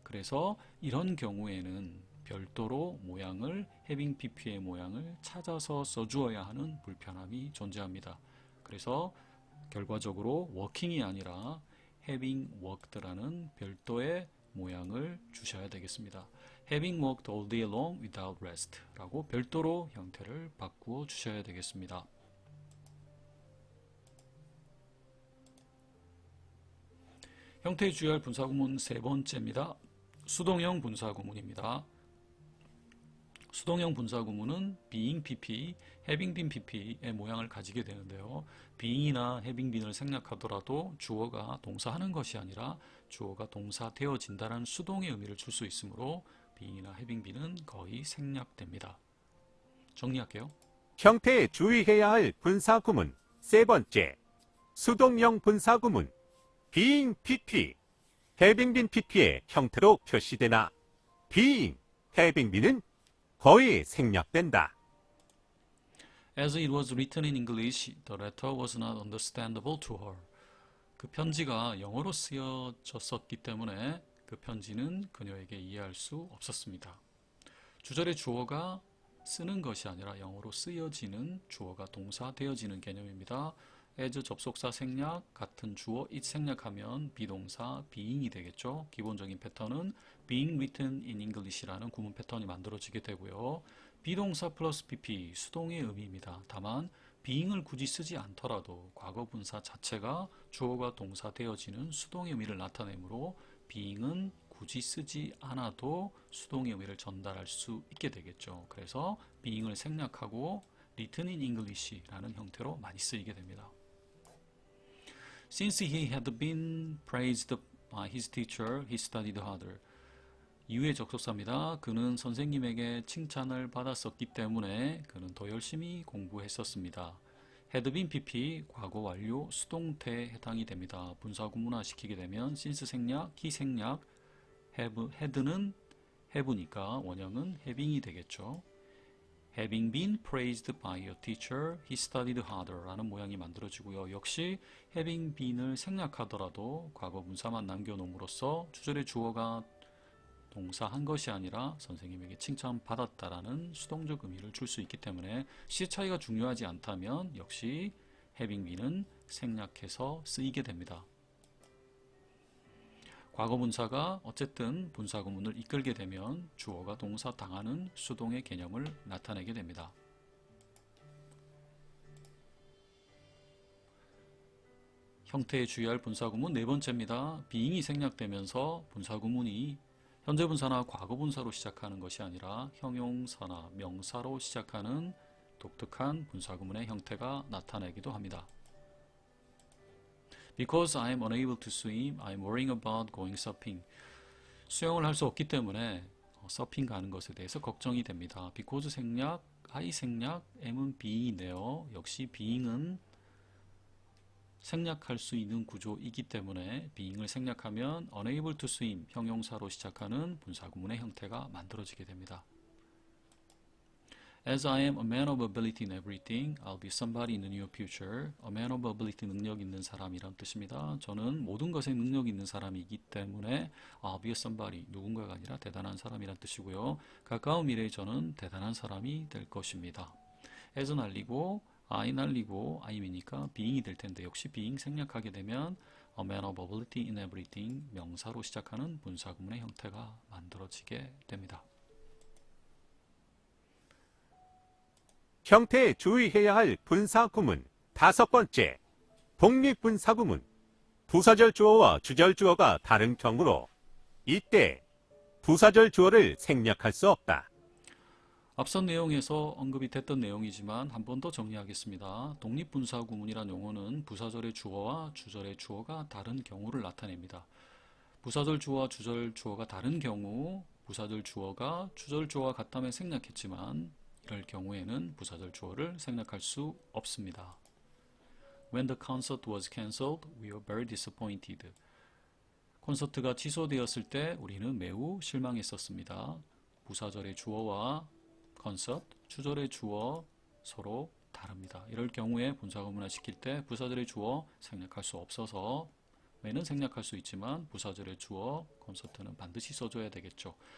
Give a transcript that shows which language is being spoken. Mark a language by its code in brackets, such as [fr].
[ko] 그래서 이런 경우에는 별도로 모양을 having pp의 모양을 찾아서 써주어야 하는 불편함이 존재합니다. 그래서 결과적으로 working이 아니라 having worked라는 별도의 모양을 주셔야 되겠습니다. [en] having worked all day long without rest [ko] 라고 별도로 형태를 바꾸어 주셔야 되겠습니다. 형태에 주의할 분사구문 세 번째입니다. 수동형 분사구문입니다. 수동형 분사구문은 being pp, having been pp의 모양을 가지게 되는데요. being이나 having been을 생략하더라도 주어가 동사하는 것이 아니라 주어가 동사 되어진다는 수동의 의미를 줄 수 있으므로 being이나 having been은 거의 생략됩니다. 정리할게요. 형태에 주의해야 할 분사구문 세 번째, 수동형 분사구문 being pp, having been pp의 형태로 표시되나 being, having been은 거의 생략된다. [en] As it was written in English, the letter was not understandable to her. [ko] 그 편지가 영어로 쓰여졌었기 때문에 그 편지는 그녀에게 이해할 수 없었습니다. 주절의 주어가 쓰는 것이 아니라 영어로 쓰여지는 주어가 동사 되어지는 개념입니다. as 접속사 생략, 같은 주어 it 생략하면 비동사 being이 되겠죠. 기본적인 패턴은 [en] being written in English [ko] 라는 구문 패턴이 만들어지게 되고요. 비동사 플러스 pp 수동의 의미입니다. 다만 being을 굳이 쓰지 않더라도 과거 분사 자체가 주어가 동사 되어지는 수동의 의미를 나타내므로 being은 굳이 쓰지 않아도 수동의 의미를 전달할 수 있게 되겠죠. 그래서 being을 생략하고 [en] written in English [ko] 라는 형태로 많이 쓰이게 됩니다. [en] Since he had been praised by his teacher, he studied harder. [ko] 이후의 접속사입니다. 그는 선생님에게 칭찬을 받았었기 때문에 그는 더 열심히 공부했었습니다. had been PP 과거 완료 수동태에 해당이 됩니다. 분사 구문화 시키게 되면 since 생략, he 생략, had는 have니까 원형은 having이 되겠죠. [en] Having been praised by a teacher, he studied harder [ko] 라는 모양이 만들어지고요. 역시 having been을 생략하더라도 과거 분사만 남겨놓음으로써 주절의 주어가 동사한 것이 아니라 선생님에게 칭찬받았다라는 수동적 의미를 줄 수 있기 때문에 시제 차이가 중요하지 않다면 역시 having been은 생략해서 쓰이게 됩니다. 과거 분사가 어쨌든 분사 구문을 이끌게 되면 주어가 동사 당하는 수동의 개념을 나타내게 됩니다. 형태에 주의할 분사 구문 네 번째입니다. being이 생략되면서 분사 구문이 현재 분사나 과거 분사로 시작하는 것이 아니라 형용사나 명사로 시작하는 독특한 분사 구문의 형태가 나타나기도 합니다. [en] Because I am unable to swim, I am worrying about going surfing. [ko] 수영을 할 수 없기 때문에 서핑 가는 것에 대해서 걱정이 됩니다. Because 생략, I 생략, am은 being인데요. 역시 being은 생략할 수 있는 구조이기 때문에 being을 생략하면 [en] unable to swim, [ko] 형용사로 시작하는 분사 구문의 형태가 만들어지게 됩니다. [en] As I am a man of ability in everything, I'll be somebody in the near future. A man of ability, [ko] 능력 있는 사람이란 뜻입니다. 저는 모든 것에 능력 있는 사람이기 때문에 [en] I'll be a somebody, [ko] 누군가가 아니라 대단한 사람이란 뜻이고요. 가까운 미래에 저는 대단한 사람이 될 것입니다. as 날리고 I 날리고 I'이니까 being이 될 텐데 역시 being 생략하게 되면 [en] a man of ability in everything, [ko] 명사로 시작하는 분사 구문의 형태가 만들어지게 됩니다. 형태에 주의해야 할 분사 구문 다섯 번째, 독립분사 구문. 부사절 주어와 주절 주어가 다른 경우로 이때 부사절 주어를 생략할 수 없다. 앞선 내용에서 언급이 됐던 내용이지만 한 번 더 정리하겠습니다. 독립분사 구문이란 용어는 부사절의 주어와 주절의 주어가 다른 경우를 나타냅니다. 부사절 주어와 주절 주어가 다른 경우 부사절 주어가 주절 주어와 같다면 생략했지만 이럴 경우에는 부사절 주어를 생략할 수 없습니다. [en] When the concert was cancelled, we were very disappointed. [ko] 콘서트가 취소되었을 때 우리는 매우 실망했었습니다. 부사절의 주어와 콘서트, 주절의 주어 서로 다릅니다. 이럴 경우에 분사 구문화 시킬 때 부사절의 주어 생략할 수 없어서 when은 생략할 수 있지만 부사절의 주어 콘서트는 반드시 써줘야 되겠죠.